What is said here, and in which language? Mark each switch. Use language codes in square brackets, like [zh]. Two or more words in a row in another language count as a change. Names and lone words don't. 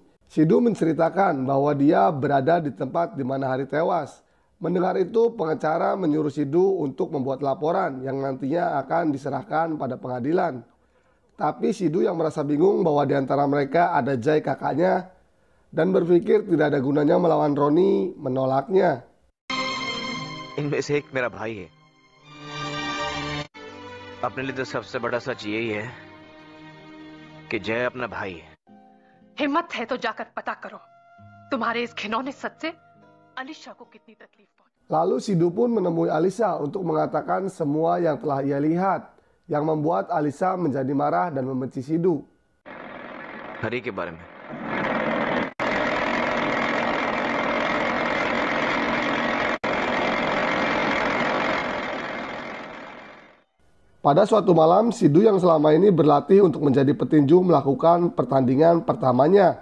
[id] Sidhu menceritakan bahwa dia berada di tempat di mana Hari tewas. Mendengar itu, pengacara menyuruh Sidhu untuk membuat laporan yang nantinya akan diserahkan pada pengadilan. Tapi Sidhu yang merasa bingung bahwa di antara mereka ada Jai kakaknya dan berpikir tidak ada gunanya melawan Roni, menolaknya. [hi] इनमें से एक मेरा भाई है। अपने लिए तो सबसे बड़ा सच यही है कि जय अपना भाई है। हिम्मत है तो जाकर पता करो तुम्हारे इस घिनौने सच से अलीशा को कितनी तकलीफ पहुंची। [id] Lalu Sidhu pun menemui Alisa untuk mengatakan semua yang telah ia lihat, yang membuat Alisa menjadi marah dan membenci Sidhu. [hi] हरी के बारे में। [id] Pada suatu malam, Sidhu yang selama ini berlatih untuk menjadi petinju melakukan pertandingan pertamanya.